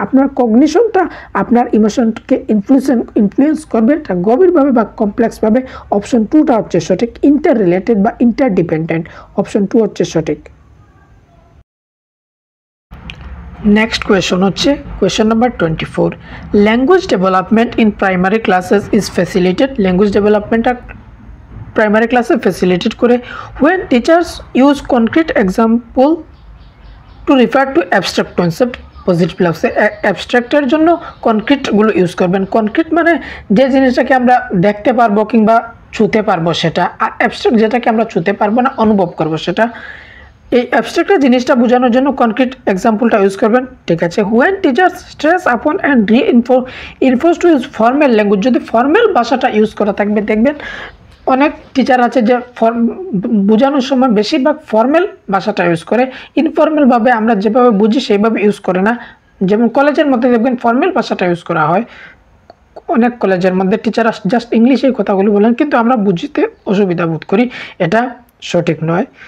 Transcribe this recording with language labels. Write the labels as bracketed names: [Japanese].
[Bangla] আপনার কগনিশনটা আপনার ইমোশনকে ইনফ্লুয়েন্স করবে, এটা গভীরভাবে বা কমপ্লেক্সভাবে। অপশন 2টা হচ্ছে সঠিক, ইন্টার রিলেটেড বা ইন্টারডিপেন্ডেন্ট। অপশন 2 হচ্ছে সঠিক। [English] Next question হচ্ছে question number 24, language development in primary classes is facilitated. [Bangla] Language ডেভেলপমেন্টটা primary ক্লাসে ফ্যাসিলিটেট করে [English] when teachers use concrete example to refer to abstract concept। [Bangla] Positive লাগছে, অ্যাবস্ট্রাক্টের জন্য কনক্রিটগুলো ইউজ করবেন। কনক্রিট মানে যে জিনিসটাকে আমরা দেখতে পারবো কিংবা ছুঁতে পারবো সেটা, আর অ্যাবস্ট্রাক্ট যেটাকে আমরা ছুঁতে পারবো না, অনুভব করবো সেটা। এই অ্যাবস্ট্রাক্টের জিনিসটা বোঝানোর জন্য কনক্রিট এক্সাম্পলটা ইউজ করবেন, ঠিক আছে। [English] when teachers stress upon and reinforce to use formal language, [Bangla] যদি ফর্মাল ভাষাটা ইউজ করা থাকবে, দেখবেন অনেক টিচার আছে যে বোঝানোর সময় বেশিরভাগ ফর্মাল ভাষাটা ইউজ করে, ইনফর্মালভাবে আমরা যেভাবে বুঝি সেইভাবে ইউজ করে না। যেমন কলেজের মধ্যে দেখবেন ফর্মাল ভাষাটা ইউজ করা হয়, অনেক কলেজের মধ্যে টিচাররা জাস্ট ইংলিশে কথাগুলো বলেন, কিন্তু আমরা বুঝতে অসুবিধা বোধ করি, এটা সঠিক নয়।